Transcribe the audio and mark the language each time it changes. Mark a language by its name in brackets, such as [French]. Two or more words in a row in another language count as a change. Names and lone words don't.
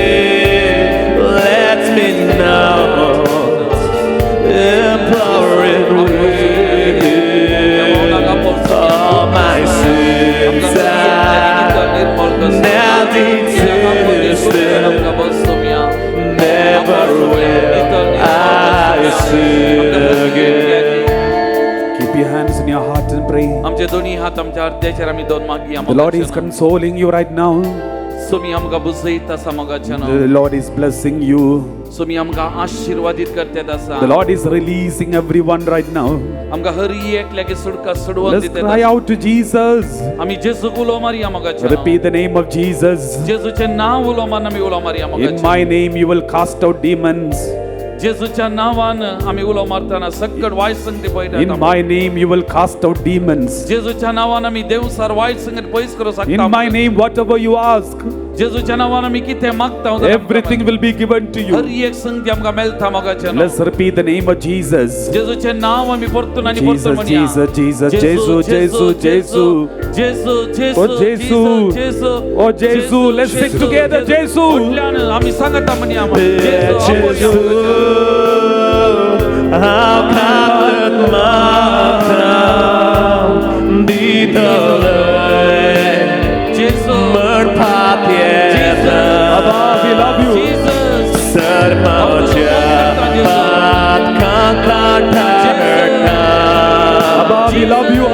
[English] Let me now implore it with all my sins. I now detest them. Never will I sin again. Keep your hands in your heart and pray. [Konkani] आमचे दोन्ही हात आमच्या हृदयाचेर आमी दोन मागया [English] The Lord is consoling you right now. [Konkani] सोमी आमकां बुजयता समागाचन [English] The Lord is blessing you. [Konkani] सोमी आमकां आशीर्वादित करतात आसा [English] The Lord is releasing everyone right now. [Konkani] आमकां हर एकल्यागे सुडका सोडवून [English] Let's [Konkani] दितात [English] cry out to Jesus. [Konkani] आमी जेजूक उलो मारया मोगाचन [English] Repeat the name of Jesus. [Konkani] जेजूचे नाव उलो मारून आमी उलो मारया [English] In [Konkani] मोगाचन [English] my name you will cast out demons. [Konkani] जेजूच्या नावान आमी उलो मारतना सकट वायट संगती [English] In [Konkani] पळयतात [English] my name you will cast out demons. [Konkani] जेजूच्या नावान आमी देवसार वायट संगत पयस करूं [English] In [Konkani] शकता [English] my name whatever you ask, [Konkani] जेजूच्या नावान आमी कितें मागता [English] everything will be given to [Konkani] हर [English] you. [Konkani] एक संगती आमकां मेळटा मोगाचन [English] Let's repeat the name of Jesus. [Konkani] जेजूचे नाव आमी परतून आनी परतून [English] Jesus, [Konkani] म्हणया [English] Jesus, Jesus, Jesus, Jesus, Jesus. [Konkani] जेजू जेजू [English] Oh, Jesu. [Konkani] जेजू [English] Oh, Jesus, let's sing together, Jesus. [Konkani] उठल्यान आमी सांगता म्हणया [English] Jesus, how can man [Konkani] जेजू [English] Abba, we love you. Abba, we love you.